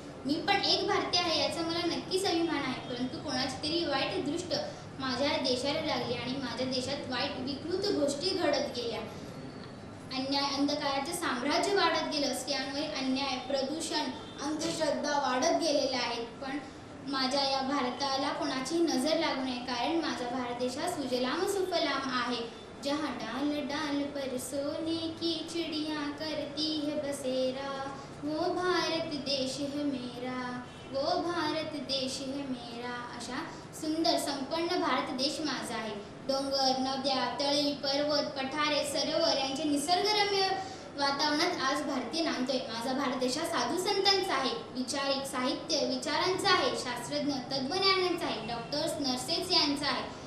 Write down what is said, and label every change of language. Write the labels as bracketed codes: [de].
[mr] मी पण एक भारतीय आहे याचा मला नक्कीच अभिमान आहे. परंतु कोणाची तरी वाईट दृष्ट माझ्या देशाला लागली आणि माझ्या देशात वाईट विकृत गोष्टी घडत गेल्या. अन्याय, अंधकाराचे साम्राज्य वाढत गेलं. स्त्रियांवर अन्याय, प्रदूषण, अंधश्रद्धा वाढत गेलेल्या आहेत. पण माझ्या या भारताला कोणाची नजर लागू नये, कारण माझा भारत देश हा सुजलाम सुफलाम आहे. [hi] जहाँ डाल डाल पर सोने की चिड़िया करती है बसेरा, वो भारत देश है मेरा, वो भारत देश है मेरा. [mr] अशा सुंदर संपन्न भारत देश माझा आहे. डोंगर, नद्या, तळी, पर्वत, पठारे, सरोवर यांचे निसर्गरम्य वातावरणात आज भारतीय नांदतोय. माझा भारत देश हा साधू संतांचा आहे, विचारिक, साहित्य विचारांचा आहे, शास्त्रज्ञ, तत्वज्ञानांचा आहे, डॉक्टर्स, नर्सेस यांचा आहे.